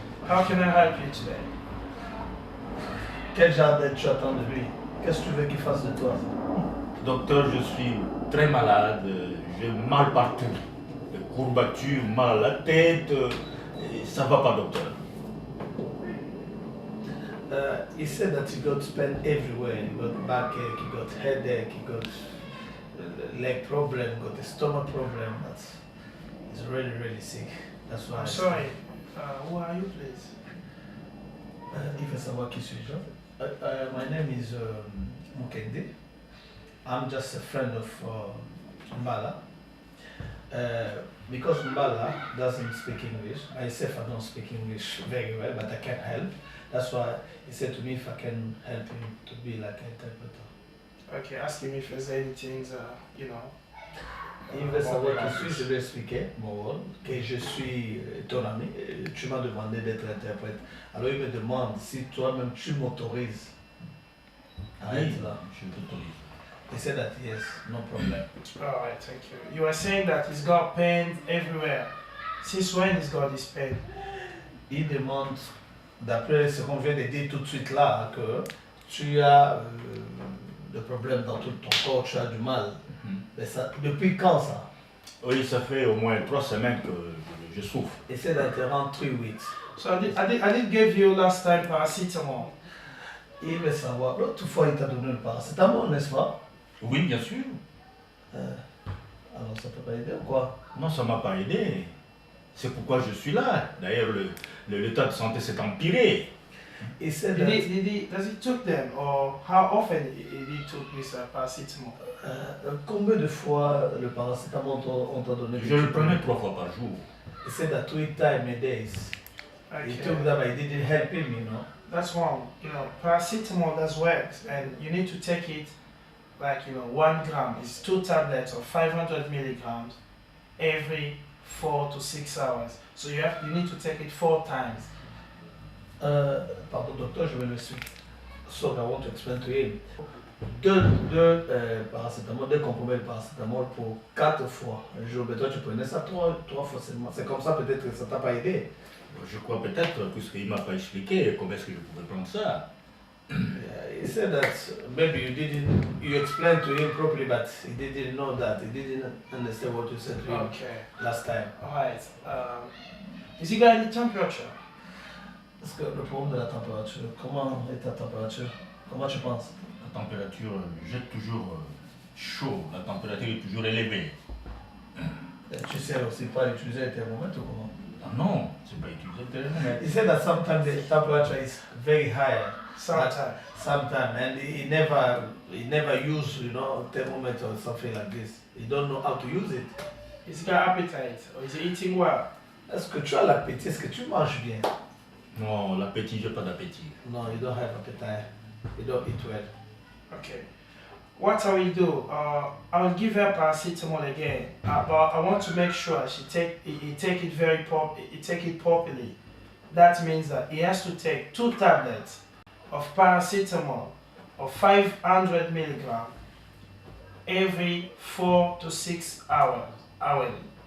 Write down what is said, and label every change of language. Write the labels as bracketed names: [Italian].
[English] How can I help you today? [French] Quel genre d'aide tu attends de lui? Qu'est-ce que tu veux qu'il fasse de toi? Docteur, je suis très malade. J'ai mal partout. Des courbatures, mal à la tête. Et ça va pas, docteur. [English] He said that he got pain everywhere. He got backache, he got headache, he got leg problem, got a stomach problem. He's really, really sick. That's why. I'm sorry. Who are you, please? [French] Il veut savoir qui suis-je. [English] My name is Mukende. I'm just a friend of Mbala. Because Mbala doesn't speak English, myself I don't speak English very well, but I can help. That's why he said to me if I can help him to be like an interpreter. Okay, ask him if there's anything, you know. [French] Il veut savoir qui suis-je, je vais expliquer mon rôle, que je suis ton ami, tu m'as demandé d'être interprète. Alors il me demande si toi-même tu m'autorises à être là. Je t'autorise. [English] He said that yes, no problem. Alright, thank you. You were saying that he's got pain everywhere. Since when he's got this pain? [French] Il demande, d'après ce qu'on vient de dire tout de suite là, que tu as le problème dans tout ton corps, tu as du mal. Mais ça, depuis quand ça? Oui, ça fait au moins 3 semaines que je souffre. [English] He said that around 3 weeks. So I did give you last time paracetamol. [French] Il veut savoir, l'autre fois il t'a donné le paracétamol, n'est-ce pas? Oui, bien sûr. Alors ça peut pas aider ou quoi? Non, ça m'a pas aidé. C'est pourquoi je suis là. D'ailleurs, l'état de santé s'est empiré. [English] He said Does that, he took them, or how often did he took this paracetamol? [French] combien de fois le paracétamol on t'a donné? Je le prenais 3 fois par jour. [English] He said that 3 times a day. He Okay. took that but it didn't help him, you know. That's wrong. You know, paracetamol does work, and you need to take it like 1 gram. It's 2 tablets of 500 milligrams every 4 to 6 hours. So you need to take it 4 times. [French] Pardon docteur, je vais le suivre. [English] So I want to explain to him. [French] Deux paracétamol, 2 comprimés de paracétamol pour 4 fois un jour. Mais toi tu prenais ça 3 fois seulement. C'est comme ça peut-être que ça t'a pas aidé. Je crois peut-être, puisqu'il ne m'a pas expliqué comment est-ce que je pouvais prendre ça. [English] He said that maybe you explained to him properly, but he didn't know that. He didn't understand what you said to him last time. Alright. Is he got any temperature? [French] Est-ce que le problème de la température, comment est ta température? Comment tu penses? La température jette toujours chaud, la température est toujours élevée. Tu sais aussi pas utiliser le thermomètre ou comment? Ah non, c'est pas utiliser le thermomètre. [English] He said that sometimes the temperature is very high. Sometimes, and he never use, thermometer or something like this. He don't know how to use it. Is he got appetite or is he eating well? [French] Est-ce que tu as l'appétit? Est-ce que tu manges bien? Non, l'appétit, j'ai pas d'appétit. [English] No, you don't have appetite. You don't eat well. Okay. What I will do, I will give her paracetamol again, but I want to make sure he take it properly. That means that he has to take 2 tablets of paracetamol of 500 milligrams every 4 to 6 hours hourly.